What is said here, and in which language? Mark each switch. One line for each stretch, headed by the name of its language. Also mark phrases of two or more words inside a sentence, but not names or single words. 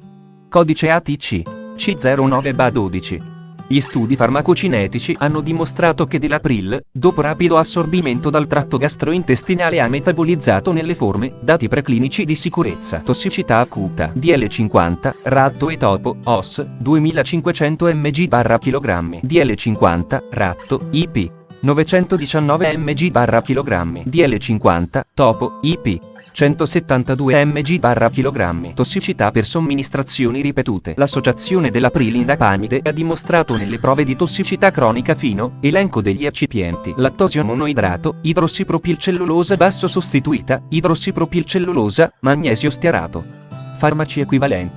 Italian: Codice ATC C09BA12. Gli studi farmacocinetici hanno dimostrato che Dilapril, dopo rapido assorbimento dal tratto gastrointestinale, ha metabolizzato nelle forme, dati preclinici di sicurezza. Tossicità acuta. DL50, ratto e topo, OS, 2500 mg/kg. DL50, ratto, IP, 919 mg/kg. DL50, topo, IP, 172 mg/kg. Tossicità per somministrazioni ripetute. L'associazione dell'aprilindapamide ha dimostrato nelle prove di tossicità cronica fino, elenco degli eccipienti: lattosio monoidrato, idrossipropilcellulosa basso sostituita, idrossipropilcellulosa, magnesio stearato. Farmaci equivalenti.